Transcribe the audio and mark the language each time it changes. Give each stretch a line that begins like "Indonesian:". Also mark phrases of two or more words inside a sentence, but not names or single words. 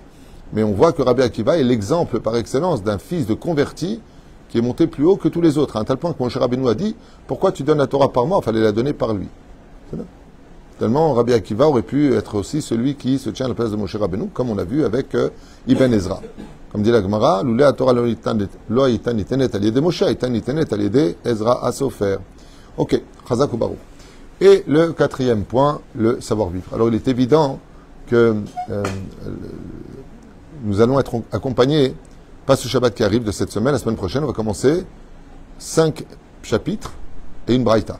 French: Mais on voit que Rabbi Akiva est l'exemple par excellence d'un fils de converti qui est monté plus haut que tous les autres, à un tel point que Moshe Rabbeinu a dit, pourquoi tu donnes la Torah par moi? Il fallait la donner par lui. Tellement Rabbi Akiva aurait pu être aussi celui qui se tient à la place de Moshe Rabbeinu, comme on l'a vu avec Ibn Ezra. Comme dit la Gemara,
Hebrew: לולא התורה לא יתן ניתנת על ידי משה, יתן ניתנת על ידי עזרא הסופר. אוקיי, חזק וברוך.
French: Et le 4e point, le savoir-vivre. Alors il est évident que nous allons être accompagnés, pas ce Shabbat qui arrive de cette semaine, la semaine prochaine, on va commencer 5 chapitres et une braïta.